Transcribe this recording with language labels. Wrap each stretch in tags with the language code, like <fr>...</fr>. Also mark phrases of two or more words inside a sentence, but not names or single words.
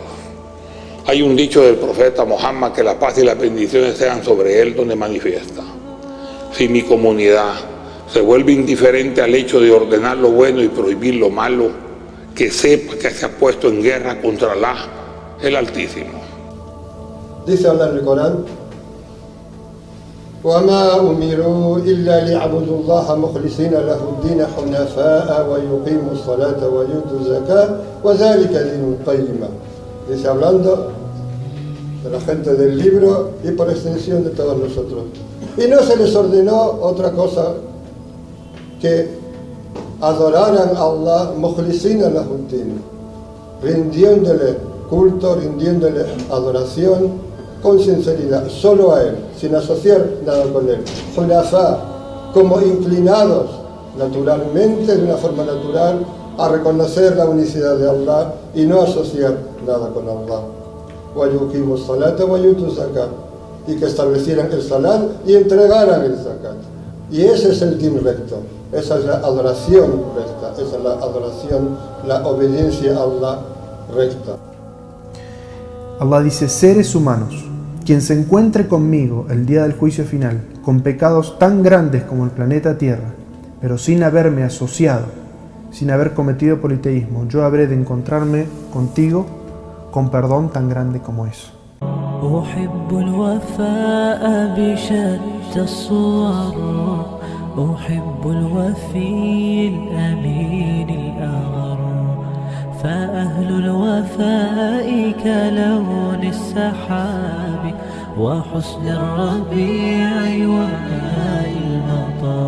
<es>Hay un dicho del profeta Muhammad que la paz y las bendiciones sean sobre él donde manifiesta. Si mi comunidad se vuelve indiferente al hecho de ordenar lo bueno y prohibir lo malo, que sepa que se ha puesto en guerra contra Allah, el Altísimo. Dice Allah en el Corán:</es> <ar>وَمَا أُمِرُوا إِلَّا لِيَعْبُدُوا اللَّهَ مُخْلِصِينَ لَهُ الدِّينَ حُنَفَاءَ وَيُقِيمُوا الصَّلَاةَ وَيُؤْتُوا الزَّكَاةَ وَذَلِكَ دِينُ الْقَيِّمَةِ.</ar> <es>Dice, hablando de la gente del libro y por extensión de todos nosotros. Y no se les ordenó otra cosa que adoraran a Allah</es> <ar>مُخْلِصِينَ لَهُ الدِّينَ,</ar> <es>rindiéndole culto, rindiéndole adoración con sinceridad, solo a Él, sin asociar nada con Él. Hunafa, como inclinados naturalmente, de una forma natural, a reconocer la unicidad de Allah y no asociar nada con Allah.</es> <ar>وَيُقِيمُوا الصَّلَاةَ وَيُؤْتُوا الزَّكَاةَ,</ar> <es>y que establecieran el salat y entregaran el zakat. Y ese es el din recto, esa es la adoración recta, esa es la adoración, la obediencia a Allah recta. Allah dice: seres humanos, quien se encuentre conmigo el día del juicio final, con pecados tan grandes como el planeta Tierra, pero sin haberme asociado, sin haber cometido politeísmo, yo habré de encontrarme contigo con perdón tan grande como eso.</es> <ar>أحب الوفاء بشتى الصور، أحب الوفي الأمين الأغر، فأهل الوفاء كلون السحاب وحسن الربيع وماء المطر.</ar>